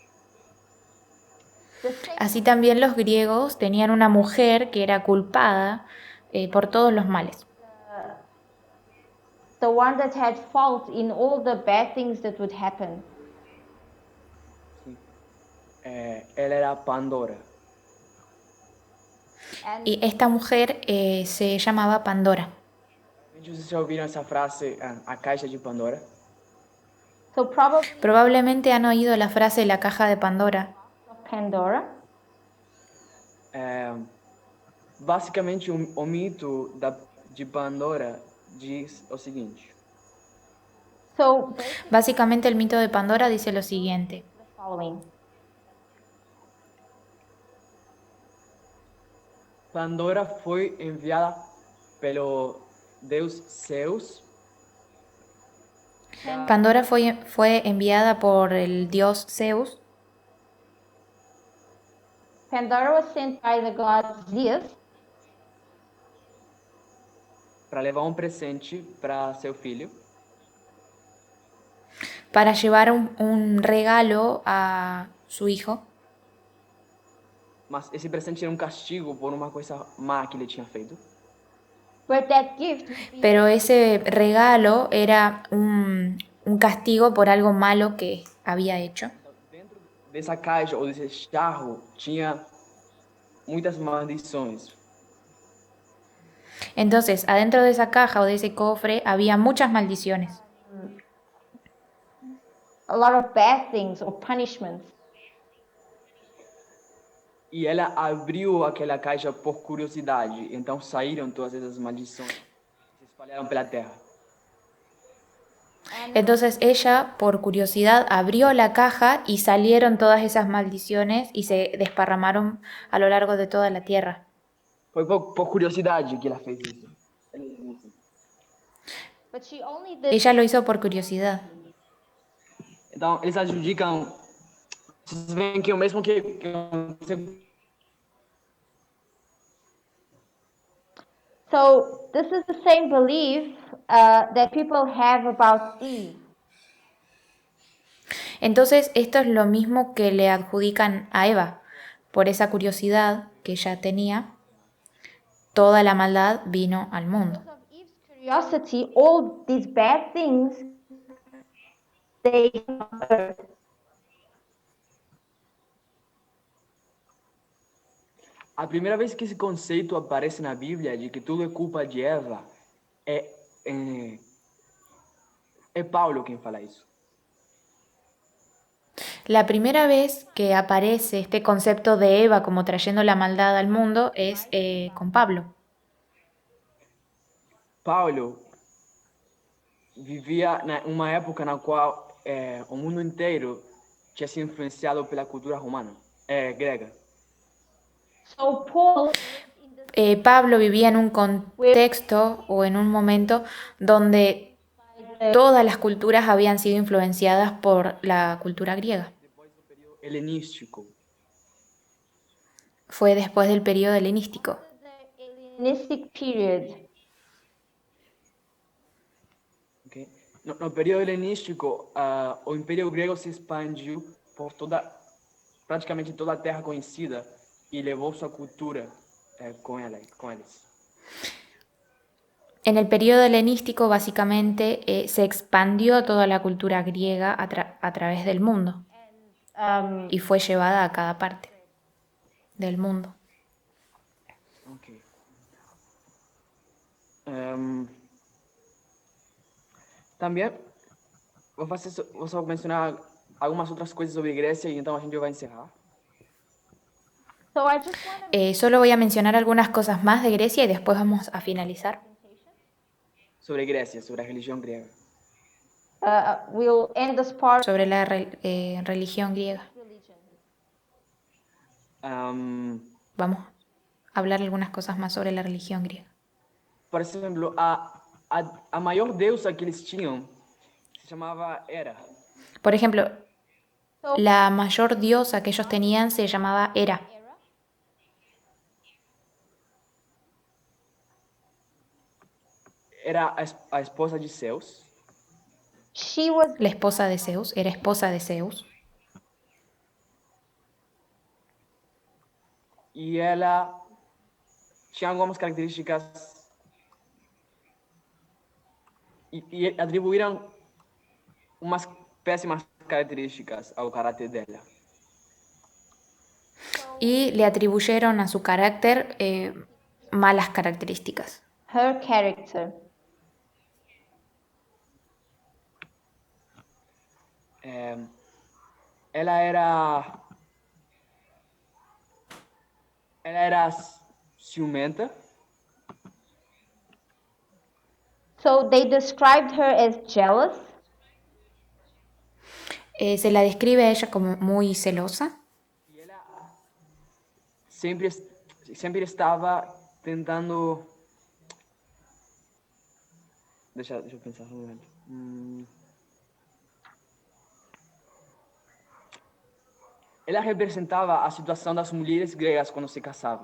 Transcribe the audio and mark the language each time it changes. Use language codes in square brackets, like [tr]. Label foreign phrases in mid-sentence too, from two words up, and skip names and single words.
[en] The same, [es] así también los griegos tenían una mujer que era culpada por todos los males. [en] the one that had fault in all the bad things that would happen. [pt] Ela era Pandora. [en] And [es] Y esta mujer se llamaba Pandora. [pt] Vocês já ouviram essa frase, a caixa de Pandora? [en] so probably [es] Probablemente han oído la frase la caja de Pandora. Pandora. [pt] Basicamente, o mito de Pandora diz o seguinte: [en] So [es] Básicamente el mito de Pandora dice lo siguiente. [en] the following. [pt] Pandora foi enviada pelo deus Zeus [es] Pandora fue enviada por el dios Zeus [en] Pandora was sent by the god Zeus [pt] para levar um presente para seu filho, [es] para llevar un regalo a su hijo, [pt] mas esse presente era um castigo por uma coisa má que ele tinha feito. [en] but that gift would be [es] pero ese regalo era un castigo por algo malo que había hecho. [pt] Dentro dessa caixa ou desse jarro tinha muitas maldições. [es] Entonces, adentro de esa caja o de ese cofre había muchas maldiciones. [en] a lot of bad things or punishments. [pt] E ela abriu aquela caixa por curiosidade, então saíram todas essas maldições, se espalharam pela terra. [es] Entonces ella, por curiosidad, abrió la caja y salieron todas esas maldiciones y se desparramaron a lo largo de toda la tierra. [pt] Foi por curiosidade que ela fez isso. [en] But she only did [es] Ella lo hizo por curiosidad. [pt] Então, eles adjudicam. Vocês veem que o mesmo que [en] So this is the same belief that people have about Eve. [es] Entonces esto es lo mismo que le adjudican a Eva. Por esa curiosidad que ella tenía, toda la maldad vino al mundo. [en] Because of Eve's curiosity, all these bad things they occurred. [pt] A primeira vez que esse conceito aparece na Bíblia de que tudo é culpa de Eva, é Paulo quem fala isso. [es] La primera vez que aparece este concepto de Eva como trayendo la maldad al mundo es con Pablo. [pt] Paulo vivia em uma época na qual o mundo inteiro tinha sido influenciado pela cultura romana, grega. [en] So Paul [es] Pablo vivía en un contexto o en un momento donde todas las culturas habían sido influenciadas por la cultura griega. [pt] Depois do período helenístico. [es] Fue después del periodo helenístico. [en] the Hellenistic period. Okay? [pt] No período helenístico, o Império Grego se expandiu por praticamente toda a terra conhecida e levou sua cultura com eles. [es] En el periodo helenístico, básicamente, se expandió toda la cultura griega a través del mundo y fue llevada a cada parte del mundo. Ok. [pt] Também vou só mencionar algumas outras coisas sobre Grécia e então a gente vai encerrar. [en] So I just want to [es] Solo voy a mencionar algunas cosas más de Grecia y después vamos a finalizar. [pt] Sobre Grécia, sobre a religião grega. [en] we'll end this part [es] Sobre la religión griega. [en] religion. Um, [es] Vamos hablar algunas cosas más sobre la religión griega. [pt] Por exemplo, a maior deusa que eles tinham se chamava Hera. [es] Por ejemplo, la mayor diosa que ellos tenían se llamaba Hera. [pt] Era a esposa de Zeus. [en] She was [es] La esposa de Zeus, era esposa de Zeus. [pt] E ela tinha algumas características e atribuíram umas péssimas características ao caráter dela. [es] Y le atribuyeron a su carácter malas características. [en] her character. [pt] Ela era ciumenta. [en] So they described her as jealous, [es] Se la describe a ella como muy celosa. [pt] E ela sempre estava tentando. Deixa eu pensar um momento. Ela representava a situação das mulheres gregas quando se casavam.